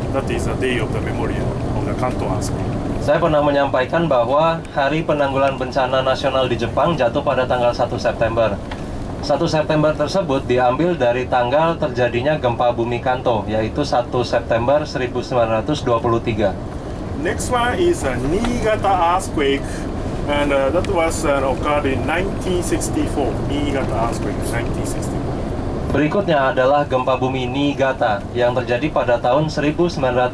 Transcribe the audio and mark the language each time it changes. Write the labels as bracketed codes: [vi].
[en] That is the day of the memorial of the Kanto earthquake. [id] Saya pernah menyampaikan bahwa Hari Penanggulangan Bencana Nasional di Jepang jatuh pada tanggal 1 September. 1 September tersebut diambil dari tanggal terjadinya gempa bumi Kanto, yaitu 1 September 1923. [en] Next one is a Niigata earthquake, and that was occurred in 1964. Niigata earthquake, 1964. [id] Berikutnya adalah gempa bumi Niigata yang terjadi pada tahun 1964.